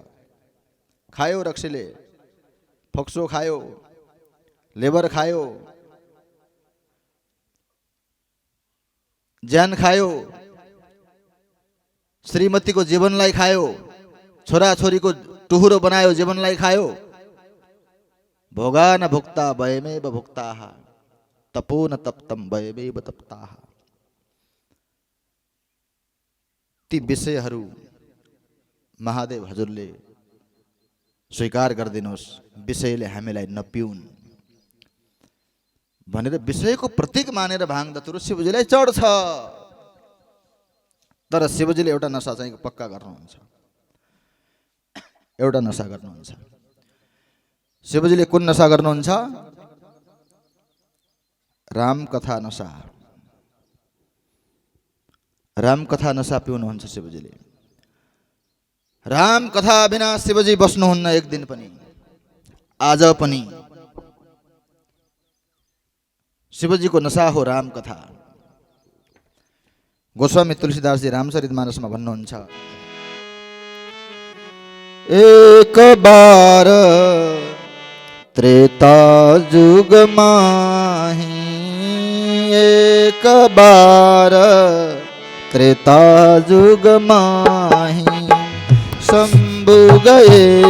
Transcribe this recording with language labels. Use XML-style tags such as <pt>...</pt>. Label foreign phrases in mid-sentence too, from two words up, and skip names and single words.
<ne>खायो रक्सीले, फोक्सो खायो, लेबर खायो, ज्यान खायो, श्रीमतीको जीवनलाई खायो, छोराछोरीको टुहुरो बनायो, जीवनलाई खायो।</ne> <sa>भोगा न भुक्ता वयमेव भुक्ताः, तपो न तप्तम वयमेव तप्ताः।</sa> <ne>ती विषयहरू महादेव हजुरले स्वीकार गरिदिनुहोस्, विषयले हामीलाई नपिउन् भनेर विषयको प्रतीक मानेर भाङ धतुरो शिवजीलाई चढ्छ। तर शिवजीले एउटा नशा चाहिँ पक्का गर्नुहुन्छ, एउटा नशा गर्नुहुन्छ। शिवजीले कुन नशा गर्नुहुन्छ? राम कथा नशा। राम कथा नशा पिउनुहुन्छ शिवजीले। राम कथा बिना शिवजी बस्नुहुन्न एक दिन पनि, आज पनि। शिवजीको नशा हो राम कथा। गोस्वामी तुलसीदासजी रामचरितमानसमा भन्नुहुन्छ,</ne> <awa>एक बार त्रेता जुग माही, एक बार त्रेता जुग माही, शंभु गए</awa>